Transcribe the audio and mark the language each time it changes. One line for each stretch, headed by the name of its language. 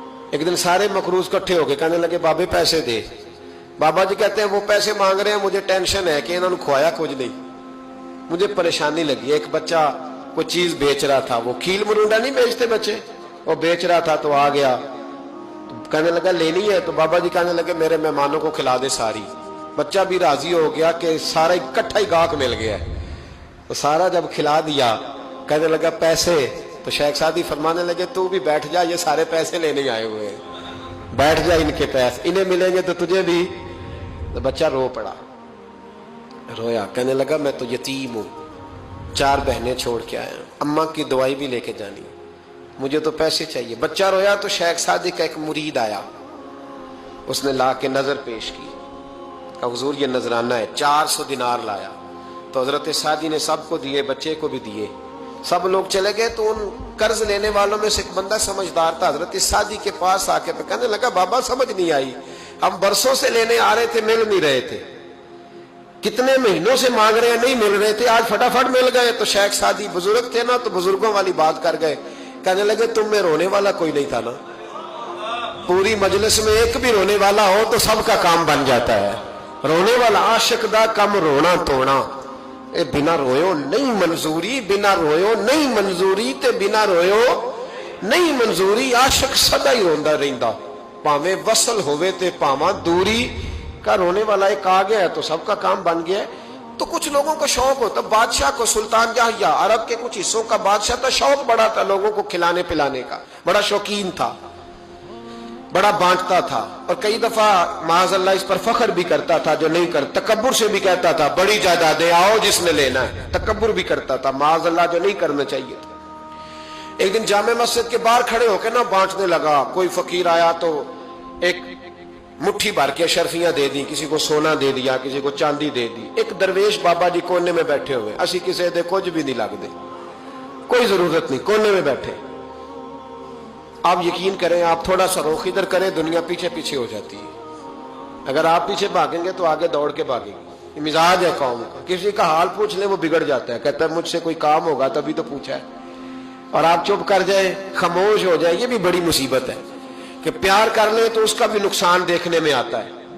Urdu: ایک دن سارے مقروض کٹھے ہو گئے, کہنے لگے بابے پیسے دے. بابا جی کہتے ہیں وہ پیسے مانگ رہے ہیں, مجھے ٹینشن ہے کہ انہوں نے کھوایا کچھ نہیں, مجھے پریشانی لگی. ایک بچہ کوئی چیز بیچ رہا تھا, وہ کھیل مرونڈا نہیں بیچتے بچے, وہ بیچ رہا تھا تو آ گیا, کہنے لگا لینی ہے. تو بابا جی کہنے لگے میرے مہمانوں کو کھلا دے ساری. بچہ بھی راضی ہو گیا کہ سارا اکٹھا ہی گاہک مل گیا ہے, تو سارا جب کھلا دیا کہنے لگا پیسے. تو شیخ سعدی فرمانے لگے تو بھی بیٹھ جا, یہ سارے پیسے لینے آئے ہوئے ہیں, بیٹھ جا, ان کے پیسے انہیں ملیں گے تو تجھے بھی. تو بچہ رو پڑا, رویا, کہنے لگا میں تو یتیم ہوں, 4 بہنیں چھوڑ کے آیا, اماں کی دوائی بھی لے کے جانی, مجھے تو پیسے چاہیے. بچہ رویا تو شیخ سعدی کا ایک مرید آیا, اس نے لا کے نظر پیش کی, کہا حضور یہ نذرانہ ہے. 400 دینار لایا. تو حضرت سعدی نے سب کو دیے, بچے کو بھی دیے. سب لوگ چلے گئے تو ان قرض لینے والوں میں سے ایک بندہ سمجھدار تھا, حضرت سعدی کے پاس آ کے کہنے لگا بابا سمجھ نہیں آئی, ہم برسوں سے لینے آ رہے تھے, مل نہیں رہے تھے, کتنے مہینوں سے مانگ رہے ہیں نہیں مل رہے تھے, آج فٹافٹ مل گئے. تو شیخ سعدی بزرگ تھے نا, تو بزرگوں والی بات کر گئے, کہنے لگے تم میں رونے والا کوئی نہیں تھا نا, پوری مجلس میں ایک بھی رونے والا ہو تو سب کا کام بن جاتا ہے.
Punjabi: رونے والا عاشق دا کم رونا توڑا, اے بنا رویو نہیں منظوری, بنا رویو نہیں منظوری, تے بنا رویو نہیں منظوری. عاشق سدا ہی روندا رہندا, پاویں وصل ہوئے تے پاواں دوری.
Urdu: کا رونے والا ایک آ گیا ہے تو سب کا کام بن گیا ہے. تو کچھ لوگوں کو شوق ہوتا, بادشاہ کو سلطان یحییٰ عرب کے کچھ حصوں کا بادشاہ تھا, شوق بڑا تھا لوگوں کو کھلانے پلانے کا, بڑا شوقین تھا, بڑا بانٹتا تھا. اور کئی دفعہ معاذ اللہ اس پر فخر بھی کرتا تھا جو نہیں کر, تکبر سے بھی کہتا تھا بڑی جائیدادیں آؤ جس نے لینا ہے, تکبر بھی کرتا تھا معاذ اللہ جو نہیں کرنا چاہیے تھا. ایک دن جامع مسجد کے باہر کھڑے ہو کے نا بانٹنے لگا. کوئی فقیر آیا تو ایک مٹھی بھر کے اشرفیاں دے دی, کسی کو سونا دے دیا, کسی کو چاندی دے دی. ایک درویش بابا جی کونے میں بیٹھے ہوئے,
Punjabi: اسی کسی دے کچھ بھی نہیں لگ دے,
Urdu: کوئی ضرورت نہیں, کونے میں بیٹھے. آپ یقین کریں, آپ تھوڑا سا رخ ادھر کریں, دنیا پیچھے پیچھے ہو جاتی ہے. اگر آپ پیچھے بھاگیں گے تو آگے دوڑ کے بھاگیں گے. یہ مزاج ہے قوم کا, کسی کا حال پوچھ لیں وہ بگڑ جاتا ہے, کہتا ہے مجھ سے کوئی کام ہوگا تبھی تو پوچھا ہے, اور آپ چپ کر جائیں, خاموش ہو جائیں. یہ بھی بڑی مصیبت ہے کہ پیار کر لیں تو اس کا بھی نقصان دیکھنے میں آتا ہے.